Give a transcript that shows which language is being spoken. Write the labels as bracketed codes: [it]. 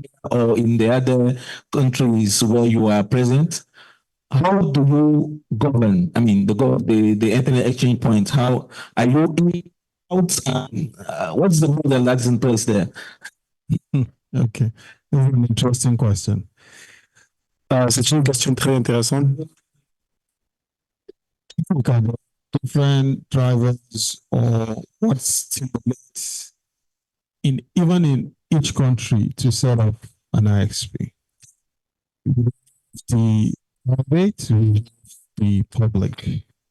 [en] or in the other countries where you are present, how do you govern? I mean, the internet exchange points. How are you doing? What's the model that's in place there? Okay, this is an interesting question. [fr] C'est une question très intéressante. [en] Different drivers or what stimulates even in each country to set up an IXP. The private, the public.